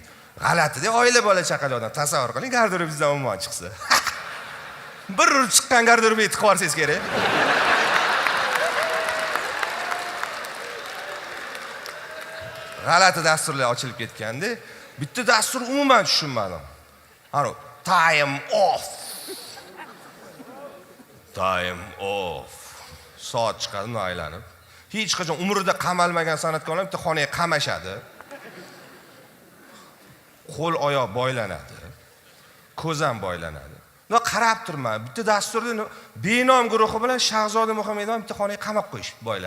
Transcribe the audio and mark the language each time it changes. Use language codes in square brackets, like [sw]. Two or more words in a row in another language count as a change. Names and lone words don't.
[uz] G'alati-da, oila bola chaqali odam. Tasavvur qiling, garderobingizdan ummon chiqsa. Bir urib chiqqan garderobga yetib qolsangiz kerak. G'alati dasturlar ochilib ketganda, bitta dastur umuman tushunmadim. [en] Ana time off. Time off. [uz] Soat chiqadi, aylanib. Hech qachon umrida qamalmagan san'atkorlar bitta xonaga qamashadi. Qo'l oyoq boylanadi. Ko'z ham boylanadi. Nima qarab turman, bitta dasturda Benom guruhi bilan Shahzoda Muhammedov bitta xonaga qamab qo'yishib boylab.